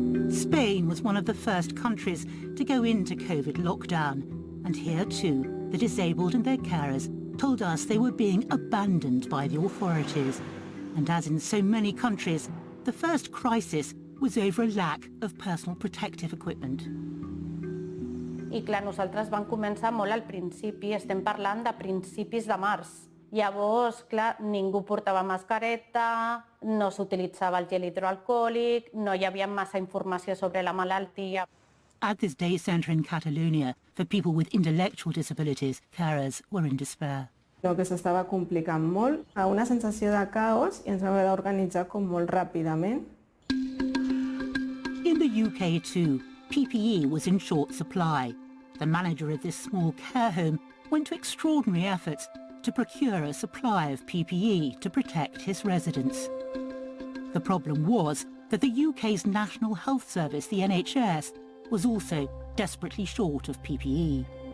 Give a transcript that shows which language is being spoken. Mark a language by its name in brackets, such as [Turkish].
[English] Spain was one of the first countries to go into COVID lockdown. And here too, the disabled and their carers told us they were being abandoned by the authorities. And as in so many countries, the first crisis was over a lack of personal protective equipment. [Catalan] I clar, nosaltres vam començar molt al principi, estem parlant de principis de març. Llavors, clar, ningú portava mascareta, no s'utilitzava el gel hidroalcohòlic, no hi havia massa informació sobre la malaltia. [English] At this day centre in Catalonia, for people with intellectual disabilities, carers were in despair. [Catalan] El que s'estava complicant molt, a una sensació de caos i ens vam haver d'organitzar com molt ràpidament. [English] In the UK too, PPE was in short supply. The manager of this small care home went to extraordinary efforts to procure a supply of PPE to protect his residents. The problem was that the UK's National Health Service, the NHS, was also desperately short of PPE.